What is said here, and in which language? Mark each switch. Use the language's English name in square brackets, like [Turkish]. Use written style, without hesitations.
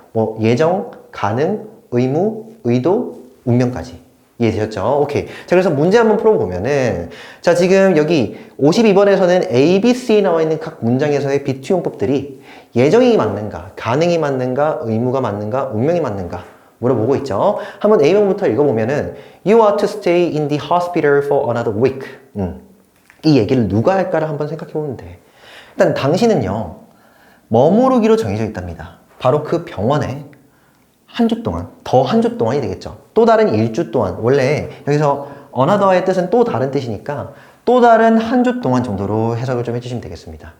[Korean] 뭐 예정, 가능, 의무, 의도, 운명까지 이해되셨죠? 오케이. 자, 그래서 문제 한번 풀어보면은 자, 지금 여기 52번에서는 A, B, C 나와 있는 각 문장에서의 비투용법들이 예정이 맞는가, 가능이 맞는가, 의무가 맞는가, 운명이 맞는가 물어보고 있죠. 한번 A명부터 읽어보면은 [English] You are to stay in the hospital for another week. [Korean] 이 얘기를 누가 할까를 한번 생각해보면 돼. 일단 당신은요 머무르기로 정해져 있답니다. 바로 그 병원에 한 주 동안, 더 한 주 동안이 되겠죠. 또 다른 일주 동안. 원래 여기서 another의 뜻은 또 다른 뜻이니까 또 다른 한 주 동안 정도로 해석을 좀 해주시면 되겠습니다.